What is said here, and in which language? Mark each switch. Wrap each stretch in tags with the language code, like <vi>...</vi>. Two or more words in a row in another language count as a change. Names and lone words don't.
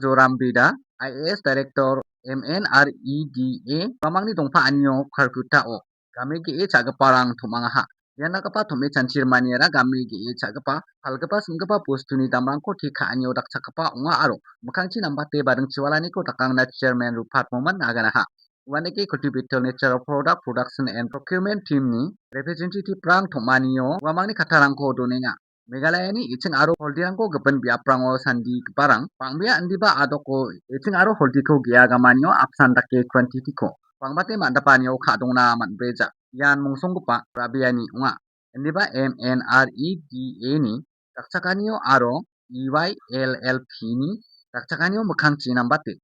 <grt>Joram Bida IAS Director MNREDA pamangni dongpa anyo karkuta o kami ge chagaparang thumangaha yanakapa thome chanchir maniera kami ge chagapa halgapa singapa postuni damrangko thika anyo dakchakapa onga aro mukhangchi nambate bareng chiwalani ko takangna Chairman Rupert Moman aganaha Waneke Cultivator Nature Product Production and Procurement Team ni representative prang thomaniyo wamangni khatharangko donenga Meghalayani iching aro holdirangko gepen biaprango sandi keparang pangbia andiba adoko iching aro holdiko giagamanyo apsan dake quantity ko pangbate mandapanyo khadongna manbreja yan mungsonggupa rabiani unga andiba MNREDA ni dakchakanyo aro EYLLP ni dakchakanyo mukhangchi nambate</grt>